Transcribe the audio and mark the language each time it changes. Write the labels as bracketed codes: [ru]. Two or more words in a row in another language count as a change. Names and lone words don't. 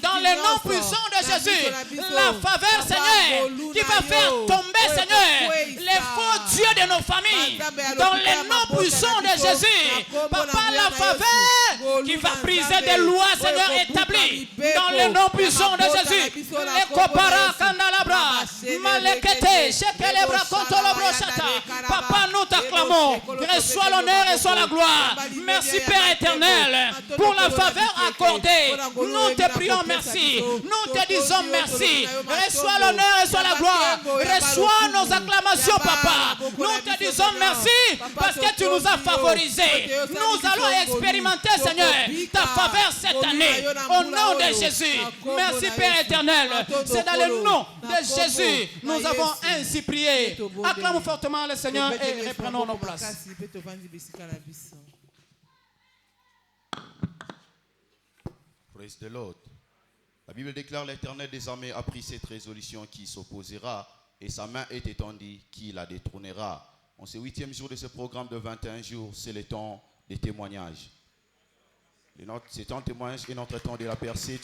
[fr] Dans le nom puissant de Jésus. La faveur, Seigneur, qui va faire tomber, Seigneur, les faux dieux de nos familles. Dans le nom puissant de Jésus. Papa, la faveur qui va briser des lois, Seigneur, établies. Dans le nom puissant sang de Jésus. Les copara kandalabra. Malekete, shekelebra kontolobrochata. Papa, nous t'acclamons. Reçois l'honneur et reçois la gloire. Merci Père éternel pour la faveur accordée. Nous te prions merci. Nous te disons merci. Reçois l'honneur et reçois la gloire. Reçois nos acclamations, Papa. Nous te disons merci parce que tu nous as favorisés. Nous allons expérimenter, Seigneur, ta faveur cette année. Au nom de Jésus. Merci Père éternel. C'est dans le nom de Jésus. Nous avons ainsi prié. Acclamons fortement le Seigneur et reprenons nos places. [en] Praise the Lord. [fr] La Bible déclare l'Éternel des armées a pris cette résolution qui s'opposera et sa main est étendue qui la détrônera. En ce 8e jour de ce programme de 21 jours, c'est le temps des témoignages. C'est ton témoignage et notre temps de la percée.